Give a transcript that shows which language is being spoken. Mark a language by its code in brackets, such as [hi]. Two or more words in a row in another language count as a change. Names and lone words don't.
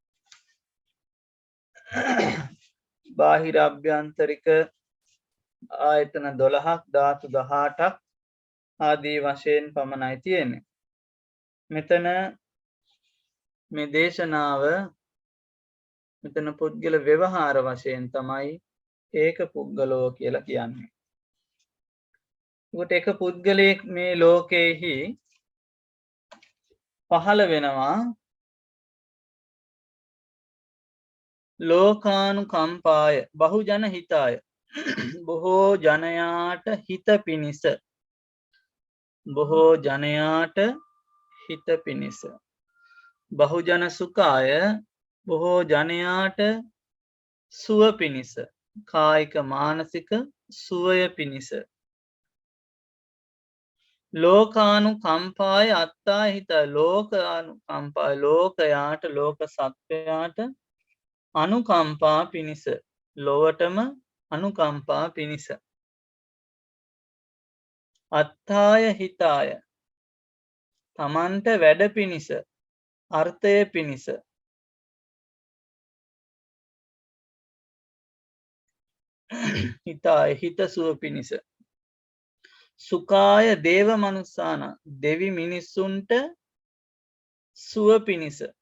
[si] බාහිර අභ්‍යන්තරික ආයතන 12ක් ධාතු 18ක් ආදී වශයෙන් පමණයි තියෙන්නේ මෙතන මේ දේශනාව මෙතන පුද්ගල ව්‍යවහාර වශයෙන් තමයි [pi] ඒක පුද්ගලෝ [si] කියලා කියන්නේ. ඒකට එක පුද්ගලයෙක් මේ ලෝකයේහි පහළ වෙනවා [pi] ලෝකානුකම්පාය බහුජන හිතාය [si] බොහෝ ජනයාට හිත පිණිස බොහෝ ජනයාට හිත පිණිස [pi] බහුජන සුඛාය [si] බොහෝ ජනයාට සුව පිණිස කායික මානසික සුවය පිණිස [pi] ලෝකානුකම්පාය අත්තා හිත ලෝකානුකම්පාය [si] ලෝකයාට ලෝක සත්වයාට අනුකම්පා පිණිස ලොවටම අනුකම්පා පිණිස [pi] අත්තාය හිතාය [si] තමන්ට වැඩ පිණිස අර්ථය පිණිස හිතාය හිතසුව පිණිස [pi] සුඛාය දේව මනුස්සාන [si] දෙවි මිනිස්සුන්ට සුව පිණිස